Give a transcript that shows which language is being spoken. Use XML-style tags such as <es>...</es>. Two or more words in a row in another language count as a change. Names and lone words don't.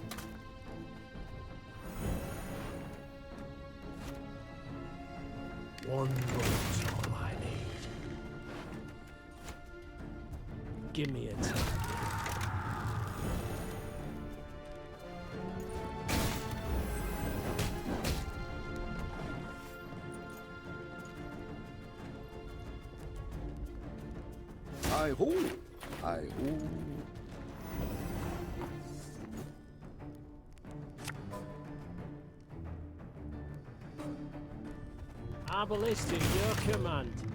<en>One bullet's all I need. Give me a time. Hi-ho! Hi-ho! Arbalist to your command.</en>